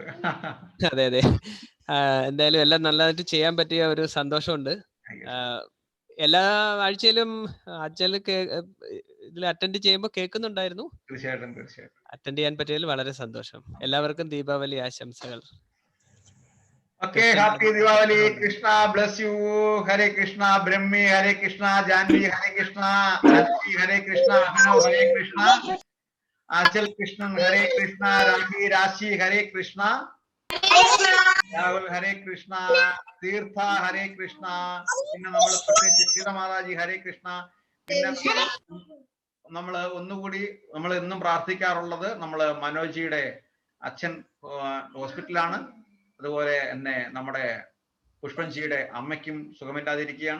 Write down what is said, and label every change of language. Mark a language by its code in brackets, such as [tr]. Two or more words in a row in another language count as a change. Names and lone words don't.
[ml] അതെ അതെ. എന്തായാലും എല്ലാം നല്ലതായിട്ട് ചെയ്യാൻ പറ്റിയ ഒരു സന്തോഷമുണ്ട്. എല്ലാ ആഴ്ചയിലും അച്ഛൻ ഇതിൽ അറ്റൻഡ് ചെയ്യുമ്പോൾ കേൾക്കുന്നുണ്ടായിരുന്നു. തീർച്ചയായിട്ടും അറ്റൻഡ് ചെയ്യാൻ പറ്റിയതിൽ വളരെ സന്തോഷം. എല്ലാവർക്കും ദീപാവലി ആശംസകൾ. [en] Okay, happy Diwali. Krishna bless you. Hare Krishna. Brahmi Hare Krishna. Janvi Hare Krishna. Rashmi Hare Krishna. Abhinav Hare Krishna. Achal Krishnan Hare Krishna. Rashi Hare Krishna. Rahul Hare Krishna. Tirtha Hare Krishna. [ml] പിന്നെ നമ്മൾ പ്രത്യേകിച്ച് സീതമാതാജി ഹരേ കൃഷ്ണ. പിന്നെ നമ്മൾ ഒന്നുകൂടി നമ്മൾ എന്നും പ്രാർത്ഥിക്കാറുള്ളത് നമ്മൾ മനോജിയുടെ അച്ഛൻ ഹോസ്പിറ്റലാണ്. അതുപോലെ തന്നെ നമ്മുടെ പുഷ്പൻജിയുടെ അമ്മയ്ക്കും സുഖമില്ലാതിരിക്കുകയാണ്.